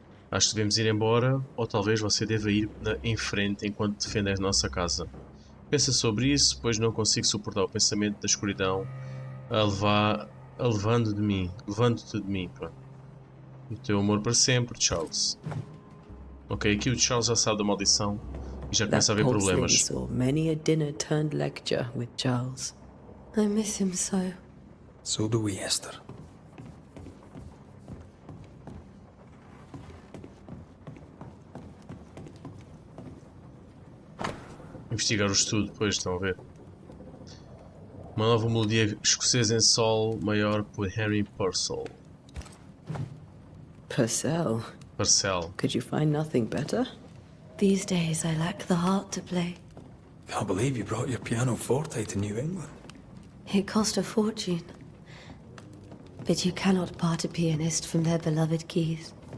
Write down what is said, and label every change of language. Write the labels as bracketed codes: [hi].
[pt] Acho que devemos ir embora, ou talvez você deva ir em frente enquanto defende a nossa casa. Pensa sobre isso, pois não consigo suportar o pensamento da escuridão levando-te de mim. Pronto. O teu amor para sempre, Charles. Ok, aqui o Charles já sabe da maldição e já começa a haver problemas. [en] Saw many a dinner turned lecture with Charles. I miss him so. So do we, Esther. [pt] Investigar o estudo, depois estão a ver. Uma nova melodia escocesa em sol maior por Henry Purcell. [en] Purcell? Purcell. Could you find nothing better? These days I lack the heart to play. Can't believe you brought your piano forte to New England. It cost a fortune. But you cannot part a pianist from their beloved keys.